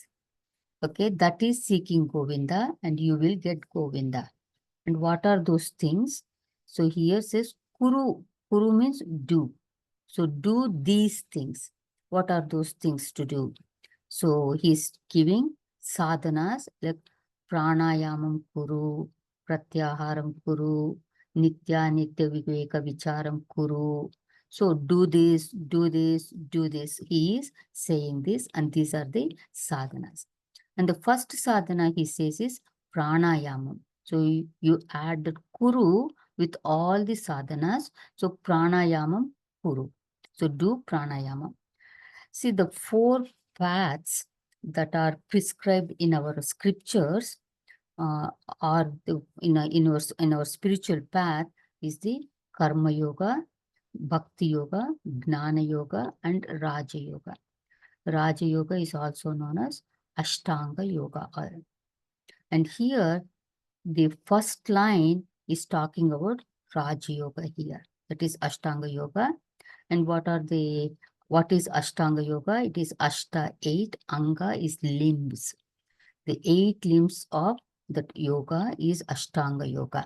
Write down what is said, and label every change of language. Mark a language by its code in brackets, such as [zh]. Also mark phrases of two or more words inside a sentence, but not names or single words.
[en] Okay, that is seeking Govinda, and you will get Govinda. And what are those things? So here says Kuru. Kuru means do. So do these things. What are those things to do? So he's giving sadhanas like [sa] प्राणायामं कुरु, प्रत्याहारं कुरु, नित्य विवेक विचारं कुरु. [en] So do this, do this, do this. He is saying this, and these are the sadhanas. And the first sadhana he says is pranayamam. So you add the kuru with all the sadhanas. So [sa] प्राणायामं कुरु. [en] So do pranayamam. See, the 4 paths that are prescribed in our scriptures are in our spiritual path is the karma yoga, bhakti yoga, gnana yoga, and raja yoga. Raja yoga is also known as ashtanga yoga. And here the first line is talking about raja yoga here. That is ashtanga yoga. And what is ashtanga yoga? It is ashta, 8, anga is limbs. The 8 limbs of that yoga is ashtanga yoga.